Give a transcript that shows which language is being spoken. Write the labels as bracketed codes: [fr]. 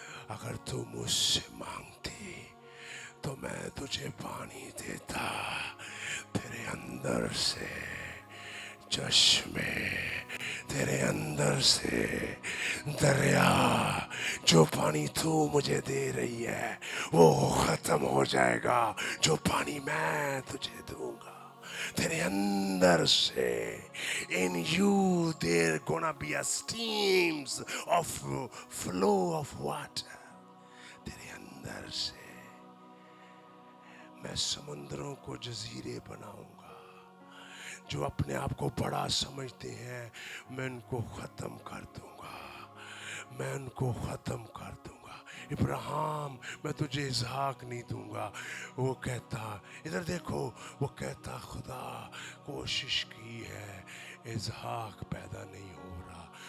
[hi] अगर तू मुझसे मांगती तो मैं तुझे पानी देता, तेरे अंदर से चश्मे, तेरे अंदर से दरिया। जो पानी तू मुझे दे रही है वो खत्म हो जाएगा, जो पानी मैं तुझे दूंगा तेरे अंदर से। [en] In you there gonna be a streams of flow of water। [hi] तेरे अंदर से मैं समुद्रों को जजीरे बनाऊंगा। जो अपने आप को बड़ा समझते हैं मैं उनको खत्म कर दूंगा, मैं उनको खत्म कर दूंगा। इब्राहिम, मैं तुझे इसहाक नहीं दूंगा। वो कहता, इधर देखो, वो कहता खुदा कोशिश की है, इसहाक पैदा नहीं हो रहा।